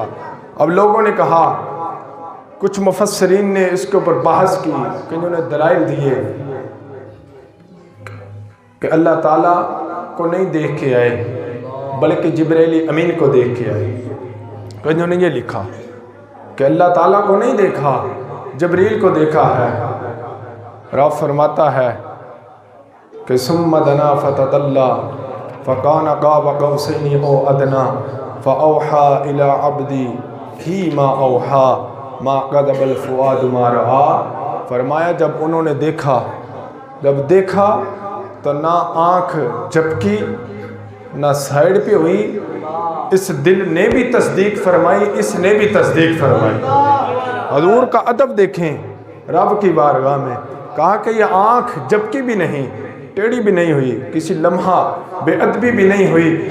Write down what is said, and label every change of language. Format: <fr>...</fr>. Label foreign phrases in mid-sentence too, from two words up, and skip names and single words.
<ur>اب لوگوں نے کہا، کچھ مفسرین نے اس کے اوپر بحث کی کہ انہوں نے دلائل دیے کہ اللہ تعالیٰ کو نہیں دیکھ کے آئے بلکہ جبرائیل امین کو دیکھ کے آئے۔ کہ انہوں نے یہ لکھا کہ اللہ تعالیٰ کو نہیں دیکھا، جبریل کو دیکھا ہے۔ رب فرماتا ہے کہ</ur> <ar>ثم دنا فتدلی فکان قاب قوسین او ادنی فاوحی الی عبدی ما اوحی ما کذب الفؤاد ما رأی۔</ar> <ur>فرمایا جب انہوں نے دیکھا تو نہ آنکھ جھپکی نہ سائڈ پہ ہوئی، اس دل نے بھی تصدیق فرمائی، اس نے بھی تصدیق فرمائی۔ حضور کا ادب دیکھیں رب کی بارگاہ میں، کہا کہ یہ آنکھ جبکی بھی نہیں، ٹیڑھی بھی نہیں ہوئی، کسی لمحہ بے ادبی بھی نہیں ہوئی۔</ur>